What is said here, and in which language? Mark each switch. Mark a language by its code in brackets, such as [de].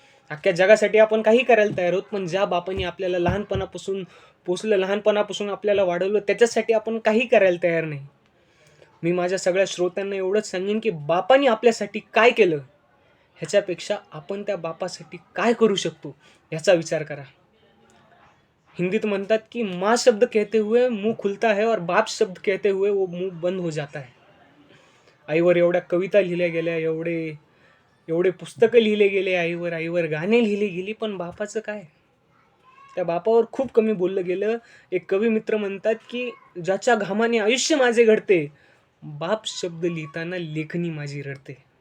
[mr] अख्ख्या जगासाठी आपण काही करायला तयार आहोत, पण ज्या बापाने आपल्याला लहानपणापासून पोसलं, लहानपणापासून आपल्याला वाढवलं, त्याच्यासाठी आपण काही करायला तयार नाही. मी माझ्या सगळ्या श्रोत्यांना एवढंच सांगेन की बापाने आपल्यासाठी काय केलं ह्याच्यापेक्षा आपण त्या बापासाठी काय करू शकतो ह्याचा विचार करा. हिंदीत म्हणतात की [hi] माँ शब्द कहते हुए मुंह खुलता है और बाप शब्द कहते हुए वो मुंह बंद हो जाता है. [mr] आईवर एवढ्या कविता लिहिल्या गेल्या, एवढे पुस्तकं लिहिले गेले आईवर, आईवर गाणे लिहिली गेली, पण बापाचं काय? त्या बापावर खूप कमी बोललं गेलं. एक कवी मित्र म्हणतात की ज्याच्या घामाने आयुष्य माझे घडते, बाप शब्द लिहिताना लेखणी माझी रडते.